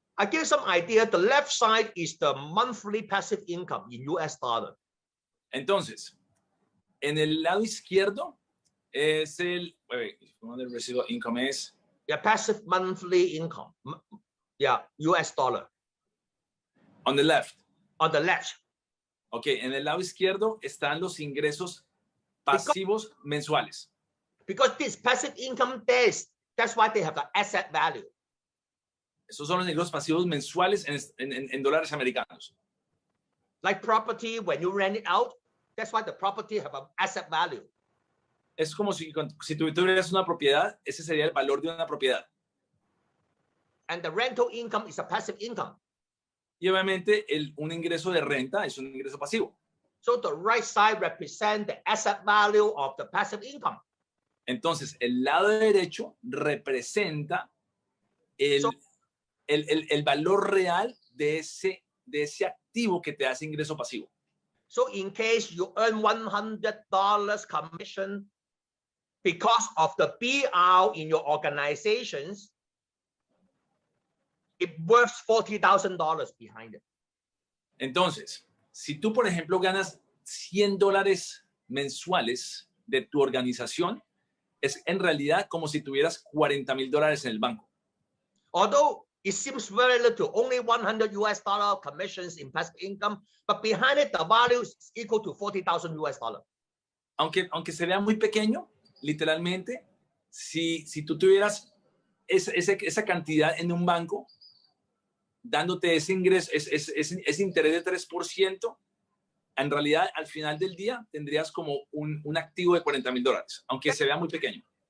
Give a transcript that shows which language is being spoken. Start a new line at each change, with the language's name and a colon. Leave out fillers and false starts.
English: I give some idea. The left side is the monthly passive income in US dollar.
Spanish: Entonces, en el lado izquierdo es el
English: residual income
Spanish: es
English: Yeah, passive monthly income. Yeah, US dollar. on the left. On the left.
Spanish: Ok, en el lado izquierdo están los ingresos pasivos mensuales.
English: Because this passive income, that's why they have the asset value.
Spanish: Esos son los ingresos pasivos mensuales en dólares americanos.
English: Like property, when you rent it out, that's why the property have an asset value.
Spanish: Es como si tú tuvieras una propiedad, ese sería el valor de una propiedad.
English: And the rental income is a passive income.
Spanish: Y obviamente un ingreso de renta es un ingreso pasivo.
English: So the right side represents the asset value of the passive income.
Spanish: Entonces, el lado derecho representa el,
English: So-
Spanish: el valor real de ese activo que te hace ingreso pasivo.
English: So in case you earn $100 commission because of the BR in your organizations, it worth $40,000 behind it.
Spanish: Entonces, si tú, por ejemplo, ganas $100 mensuales de tu organización, es en realidad como si tuvieras $40,000 en el banco.
English: Although it seems very little, only $100 commissions in passive income, but behind it, the value is equal to $40,000.
Spanish: Aunque se vea muy pequeño, literalmente, si tú tuvieras esa cantidad en un banco, dándote ese ingreso, ese interés de 3%, en realidad al final del día tendrías como un activo de $40,000, aunque se vea muy pequeño.